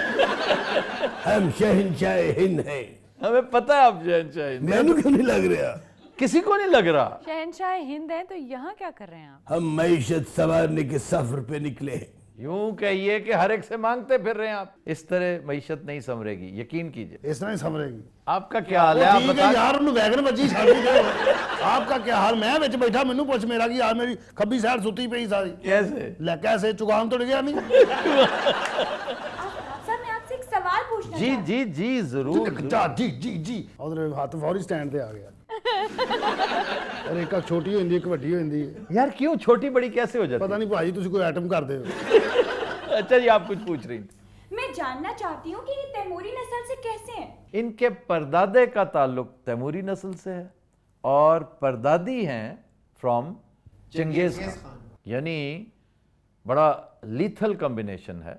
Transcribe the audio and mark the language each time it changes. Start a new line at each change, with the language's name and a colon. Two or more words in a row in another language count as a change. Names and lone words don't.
Urdu: ہم شہنشاہ ہند ہیں. ہمیں پتہ ہے آپ شہنشاہ ہند ہیں. میں نے کیوں نہیں لگ رہا؟ کسی کو نہیں لگ رہا. شہنشاہ ہند ہیں تو یہاں کیا کر رہے ہیں آپ؟ ہم معیشت سنوارنے کے سفر پہ نکلے ہیں. یوں کہیے کہ ہر ایک سے مانگتے پھر رہے ہیں آپ. اس طرح معیشت نہیں سنورے گی، یقین کیجئے. اس طرح ہی سمجھے گی آپ کا کیا حال ہے؟ آپ ٹھیک ہے بتا.
Punjabi: ਯਾਰ ਉਹਨੂੰ ਵੈਗਨ ਵੱਜੀ ਛੱਡ ਦਿਓ ਆਪ ਦਾ ਕੀ ਹਾਲ ਮੈਂ ਵਿੱਚ ਬੈਠਾ ਮੈਨੂੰ ਪੁੱਛ ਮੇਰਾ ਕੀ ਹਾਲ ਮੇਰੀ ਖੱਬੀ ਸਾਈਡ ਸੁੱਤੀ ਪਈ ਸਾਰੀ
Urdu: کیسے؟
Punjabi: ਲੈ ਕੈਸੇ ਚੁਗਾਨ تو ਡਿੱਗਿਆ ਨਹੀਂ
Urdu: آفتاب صاحب میں آپ سے ایک سوال پوچھنا جی چاہتی جی جی ضرور.
Punjabi: جی جی جی ادھر ہاتھ فوری سٹینڈ تے آ گیا اور ایک چھوٹی ہوندی ایک ਵੱਡੀ ہوندی
Urdu: یار کیوں چھوٹی بڑی کیسے ہو جاتی؟
Punjabi: پتہ نہیں بھائی ਤੁਸੀਂ ਕੋਈ ایٹم کر دے ہو
Urdu: اچھا جی آپ کچھ پوچھ رہی تھی. میں جاننا چاہتی ہوں کہ یہ تیموری نسل سے کیسے ہیں؟ ان کے پردادے کا تعلق تیموری نسل سے ہے اور پردادی ہیں فرام چنگیز خان. یعنی بڑا
English: lethal combination
Urdu: ہے.